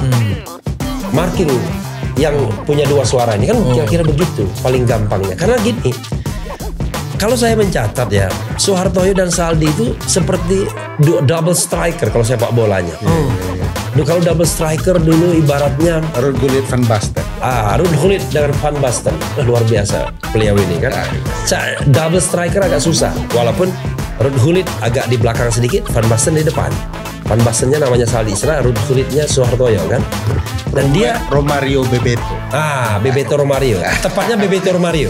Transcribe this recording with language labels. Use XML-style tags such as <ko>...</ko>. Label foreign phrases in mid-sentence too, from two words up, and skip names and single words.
<id>Marking yang punya 2 suara ini kan kira-kira begitu paling gampangnya. Karena gini, kalau saya mencatat ya, Soehartoyo dan Saldi itu seperti</id> <en>double striker</en> <id>kalau sepak bolanya. Kalau</id> <en>double striker</en> <id>dulu ibaratnya Ruud Gullit Van Basten. Ruud Gullit dengan Van Basten. Luar biasa beliau ini kan.</id> <en>Double striker</en> <id>agak susah, walaupun Ruud Gullit agak di belakang sedikit, Van Basten di depan. Van Bastennya namanya Saldi, Ruud Gullitnya Soehartoyo kan. Dan dia Romario Bebeto. Bebeto Romario. Tepatnya Bebeto Romario.</id>